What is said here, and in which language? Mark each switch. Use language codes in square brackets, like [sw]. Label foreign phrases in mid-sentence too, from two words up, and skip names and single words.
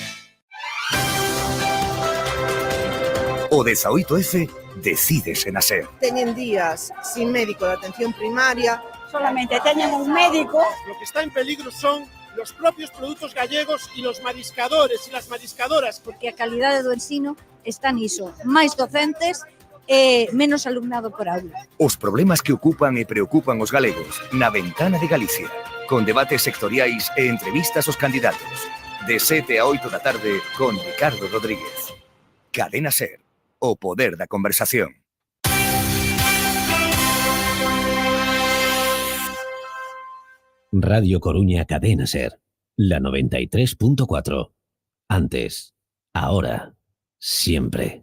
[gl] O 18F decides en ASER. Teñen días sin médico de atención primaria. Solamente teñen un médico. [es] Lo que está en peligro son los propios produtos gallegos y los mariscadores y las mariscadoras. [gl] Porque a calidade do ensino está niso. Máis docentes e menos alumnado por aula. Os problemas que ocupan e preocupan os galegos na Ventana de Galicia. Con debates sectoriais e entrevistas aos candidatos. De 7 a 8 da tarde con Ricardo Rodríguez. Cadena SER. o poder da conversación. Radio Coruña Cadena Ser, [es] la 93.4. Antes, ahora, siempre.